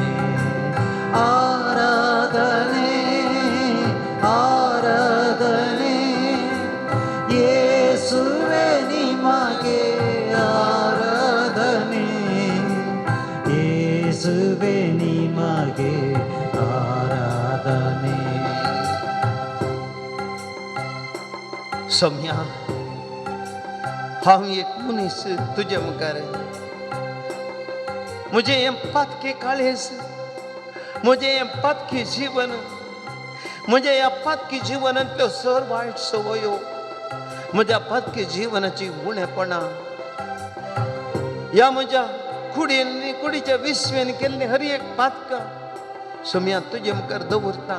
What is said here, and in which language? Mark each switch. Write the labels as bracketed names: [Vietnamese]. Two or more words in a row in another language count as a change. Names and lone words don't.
[Kannada] ಆರಾಧನೆ ಆರಾಧನೆ ಯೇಸುವೆ ನಿಮಗೆ ಆರಾಧನೆ. ಯೇಸುವೆ ನಿಮಗೆ ಆರಾಧನೆ. [Konkani] सोम्या हांव एक मनीस तुजे मुखार. म्हजें हें पातकें काळेज, म्हजें हें पातकें जीवन, म्हज्या ह्या पातकी जिवनांतल्यो सर वायट संवयो, म्हज्या पातकी जिवनाची उणेपणां, ह्या म्हज्या कुडीच्या विश्वेन केल्ली हर एक पातकां सोम्या तुजे मुखार दवरता.